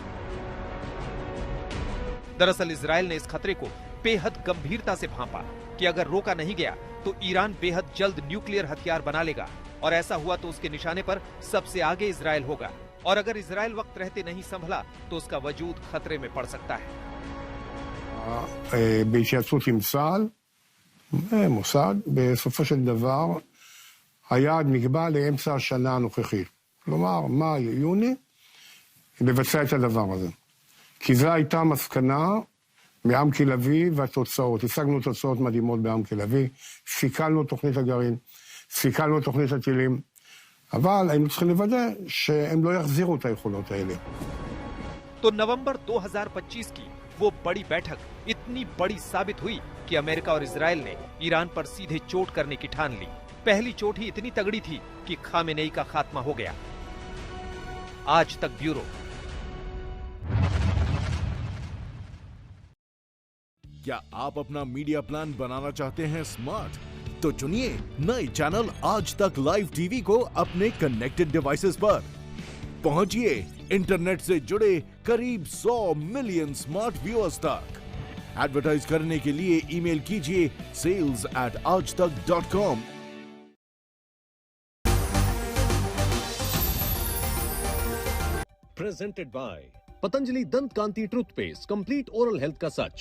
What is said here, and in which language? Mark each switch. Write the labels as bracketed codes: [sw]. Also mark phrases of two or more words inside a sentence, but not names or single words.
[hi] दरअसल इजराइल ने इस खतरे को बेहद गंभीरता से भांपा कि अगर रोका नहीं गया तो ईरान बेहद जल्द न्यूक्लियर हथियार बना लेगा और ऐसा हुआ तो उसके निशाने पर सबसे आगे इजराइल होगा और अगर इजराइल वक्त रहते नहीं संभला तो उसका वजूद खतरे में पड़ सकता है। [he] בהתייעצות עם צה"ל ומוסד, בסופו של דבר היעד נקבע לאמצע השנה הנוכחית. כלומר, מאי, יוני, לבצע את הדבר הזה. כי זו הייתה המסקנה מעמקי לביא והתוצאות. השגנו תוצאות מדהימות בעמקי לביא, סיכלנו תוכנית הגרעין, סיכלנו תוכנית הטילים, אבל היינו צריכים לוודא שהם לא יחזירו את היכולות האלה. [hi] तो नवंबर 2025 की वो बड़ी बैठक इतनी बड़ी साबित हुई कि अमेरिका और इजराइल ने ईरान पर सीधे चोट करने की ठान ली। पहली चोट ही इतनी तगड़ी थी कि खामेनेई का खात्मा हो गया। आज तक ब्यूरो। क्या आप अपना [en] media plan [hi] बनाना चाहते हैं स्मार्ट? तो चुनिए नए चैनल आज तक [en] live TV [hi] को अपने [en] connected devices [hi] पर। पहुंचिए इंटरनेट से जुड़े करीब 100 [en] million smart viewers [hi] तक। एडवर्टाइज करने के लिए ईमेल कीजिए sales@aajtak.com। [en] Presented by Patanjali Dant Kanti Toothpaste, complete oral health [hi] का सच।